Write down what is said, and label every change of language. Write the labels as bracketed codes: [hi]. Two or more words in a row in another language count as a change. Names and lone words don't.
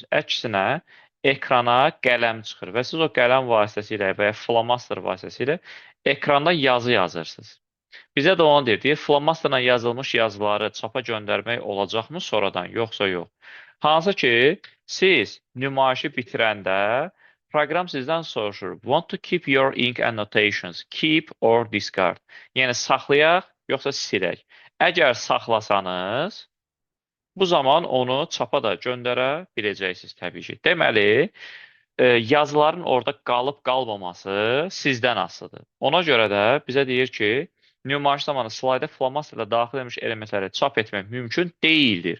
[az] Əksinə, ekrana qələm çıxır və siz o qələm vasitəsilə və ya flomaster vasitəsilə ekranda yazı yazırsınız. Bizə də onu deyir, flomasterla yazılmış yazıları çapa göndərmək olacaqmı sonradan, yoxsa yox? Hansı ki, siz nümayişi bitirəndə proqram sizdən soruşur. [en] Want to keep your ink annotations, keep or discard. [az] Yəni, saxlayaq, yoxsa silək. Əgər saxlasanız, bu zaman onu çapa da göndərə biləcəksiniz təbii ki. Deməli, yazıların orada qalıb-qalmaması sizdən asılıdır. Ona görə də bizə deyir ki, nümayiş zamanı slayda flomasterlə daxil edilmiş elementləri çap etmək mümkün deyildir.